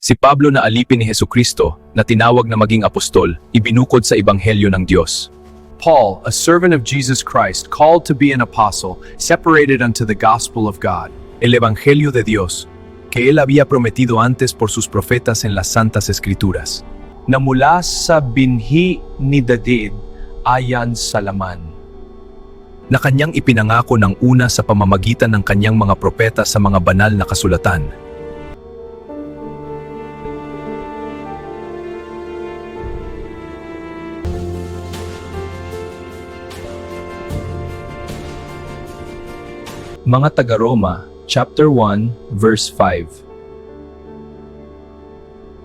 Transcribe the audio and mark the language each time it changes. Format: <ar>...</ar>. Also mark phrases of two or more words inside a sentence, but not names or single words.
<tl>Si Pablo na alipin ni Hesukristo na tinawag na maging apostol, ibinukod sa Ebanghelyo ng Diyos.</tl> <en>Paul, a servant of Jesus Christ, called to be an apostle, separated unto the gospel of God.</en> <es>El Evangelio de Dios, que él había prometido antes por sus profetas en las Santas Escrituras.</es> <tl>Na mula sa binhi ni David ayan sa laman. Na kanyang ipinangako ng una sa pamamagitan ng kanyang mga propeta sa mga banal na kasulatan. Mga taga-Roma,</tl> <en>chapter 1, verse 5.</en>